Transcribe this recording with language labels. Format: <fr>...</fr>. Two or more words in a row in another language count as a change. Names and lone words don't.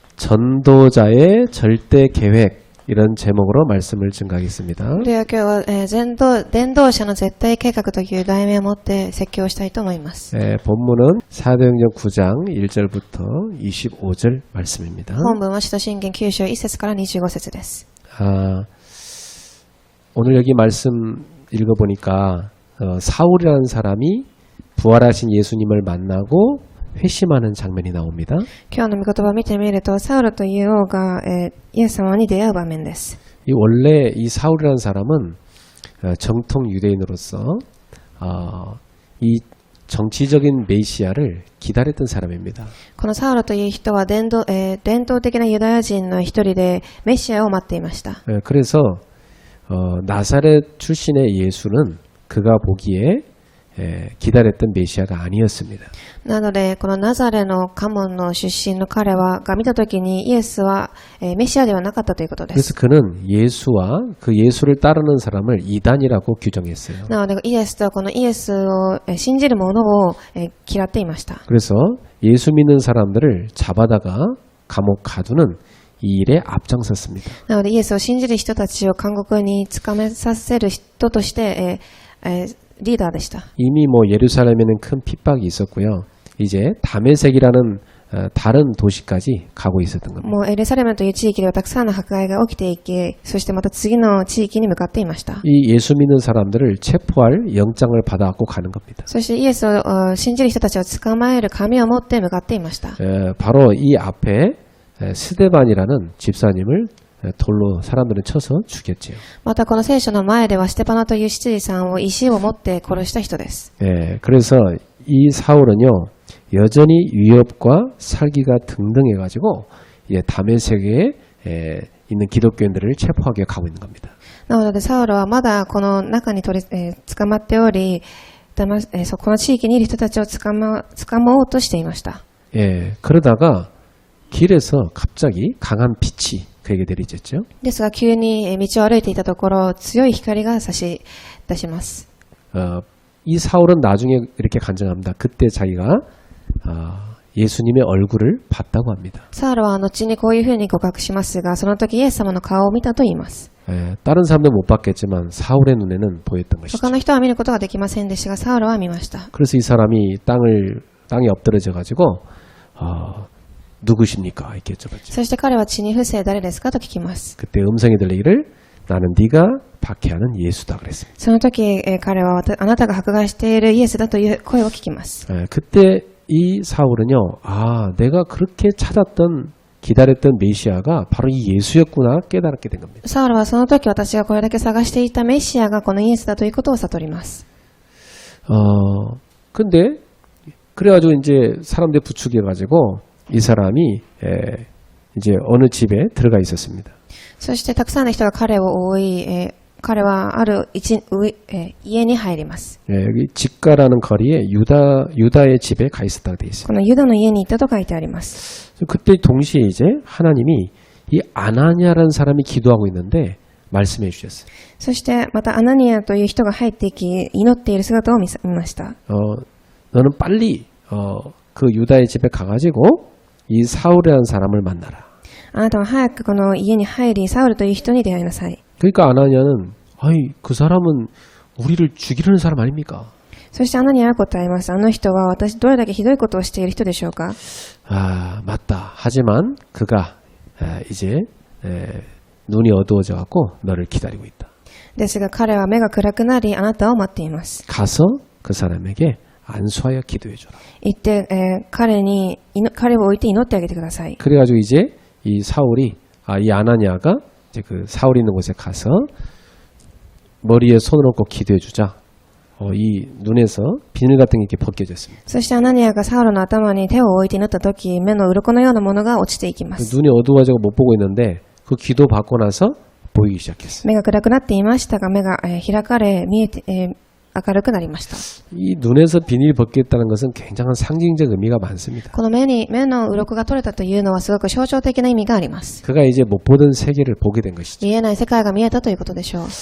<ko>전도자의 절대 계획 이런 제목으로 말씀을 증가하겠습니다.</ko> <ja>では今日は、伝道者の絶対計画という題名を持って説教したいと思います。</ja> <ko>본문은 사도행전 9장 1절부터 25절 말씀입니다.</ko> <ja>本文は使徒信玄9章1節から25節です。</ja> <ko>오늘 여기 말씀 읽어보니까 사울이라는 사람이 부활하신 예수님을 만나고 회심하는 장면이 나옵니다.</ko> <ja>今日の御言葉を見てみると、サウルという王が、イエス様に出会う場面です。</ja> <ko>원래 이 사울이라는 사람은 정통 유대인으로서 이 정치적인 메시아를 기다렸던 사람입니다.</ko> <ja>このサウルという人は伝統的なユダヤ人の一人でメシアを待っていました。</ja> <ko>그래서 나사렛 출신의 예수는 그가 보기에 기다렸던 메시아가 아니었습니다.</ko> <ja>なので、このナザレの家門の出身の彼が見たときにイエスは、メシアではなかったということで</ja> <ko>그래서</ko> <ja>す。</ja> <ko>그는 예수와 그 예수를 따르는 사람을 이단이라고 규정했어요.</ko> <ja>なので、イエスとこのイエスを信じる者を嫌っていました。</ja> <ko>그래서 예수 믿는 사람들을 잡아다가 감옥 가두는 이 일에 앞장섰습니다.</ko> <ja>なので、イエスを信じる人たちを監獄に捕めさせる人として、リーダーでした。</ja> <ko>이미 예루살렘에는 큰 핍박이 있었고요. 이제 다메섹이라는 다른 도시까지 가고 있었던 겁니다.</ko> <ja>もうエルサレムという地域ではたくさんの迫害が起きていき、そしてまた次の地域に向かっていました。</ja> <ko>이 예수 믿는 사람들을 체포할 영장을 받아갖고 가는 겁니다.</ko> <ja>そしてイエスを信じる人たちを捕まえる紙を持って向かっていました。</ja> <ko>바로 이 앞에 스데반이라는 집사님을 돌로 사람들은 쳐서 죽였지요.</ko> <ja>またこの聖書の前ではステパノという執事さんを石を持って殺した人です。</ja> <ko>그래서 이 사울은요 여전히 위협과 살기가 등등해가지고 이제 다메섹에 있는 기독교인들을 체포하게 가고 있는 겁니다.</ko> <ja>なのでサウルはまだこの中に捕まっており、この地域にいる人たちを捕まおうとしていました。</ja> <ko>그러다가 길에서 갑자기 강한 빛이 그에게 내리쳤죠.</ko> <ja>ですが急に道を歩いていたところ、強い光が差し出します。</ja> <ko>이 사울은 나중에 이렇게 간증합니다. 그때 자기가 예수님의 얼굴을 봤다고 합니다.</ko> <ja>サウルは後にこういうふうに告白しますが、その時イエス様の顔を見たと言います。</ja> <ko>다른 사람들은 못 봤겠지만 사울의 눈에는 보였던 것이죠.</ko> <ja>他の人は見ることができませんでしたが、サウルは見ました。</ja> <ko>그래서 이 사람이 땅에 엎드러져 가지고 누구십니까? 이렇게 여쭤봤죠.</ko> <ja>そして彼は血に伏せ誰ですかと聞きます。</ja> <ko>그때 음성이 들리기를 나는 네가 박해하는 예수다 그랬습니다.</ko> <ja>その時彼はあなたが迫害しているイエスだという声を聞きます。</ja> <ko>그때 이 사울은요, 내가 그렇게 찾았던 기다렸던 메시아가 바로 이 예수였구나 깨달게 된 겁니다.</ko> <ja>サウルはその時私がこれだけ探していたメシアがこのイエスだということを悟ります。</ja> <ko>근데 그래가지고 이제 사람들 부축해가지고 이 사람이 이제 어느 집에 들어가 있었습니다.</ko> <ja>そしてたくさんの人が彼を追い、彼はある家に入ります。</ja> <ko>여기 집가라는 거리에 유다의 집에 가 있었다고 되어 있습니다.</ko> <ja>このユダの家に行ったと書いてあります。</ja> <ko>그때 동시에 이제 하나님이 이 아나니아라는 사람이 기도하고 있는데 말씀해 주셨어요.</ko> <ja>そしてまたアナニアという人が入っていき祈っている姿を見ました。</ja> <ko>너는 빨리 그 유다의 집에 가가지고 이 사울이라는 사람을 만나라.</ko> <ja>あなたは早くこの家に入りサウルという人に出会いなさい。</ja> <ko>그러니까 아나니아는 그 사람은 우리를 죽이려는 사람 아닙니까?</ko> <ja>そしてアナニアは答えます。あの人は私どれだけひどいことをしている人でしょうか。</ja> <ko>맞다. 하지만 그가 이제 눈이 어두워져 갖고 너를 기다리고 있다.</ko> <ja>ですが彼は目が暗くなりあなたを待っています。</ja> <ko>가서 그 사람에게 안수하여 기도해 줘라.</ko> <ja>行って、彼を置いて祈ってあげてください。</ja> <ko>그래가지고 이제 이 사울이 이 아나니아가 이제 그 사울이 있는 곳에 가서 머리에 손을 얹고 기도해 주자. 이 눈에서 비늘 같은 게 이렇게 벗겨졌습니다.</ko> <ja>そしてアナニアがサウルの頭に手を置いて祈った時、目の鱗のようなものが落ちていきます。</ja> <ko>눈이 어두워지고 못 보고 있는데 그 기도 받고 나서 보이기 시작했어요.</ko> <ja>目が暗くなっていましたが、目が開かれ見えて、明るくなりました。</ja> <ko>이 눈에서 비닐이 벗겼다는 것은 굉장한 상징적 의미가 많습니다.</ko> <ja>この目の鱗が取れたというのはすごく象徴的な意味があります。</ja> <ko>그가 이제 못 보던 세계를 보게 된 것이죠.</ko>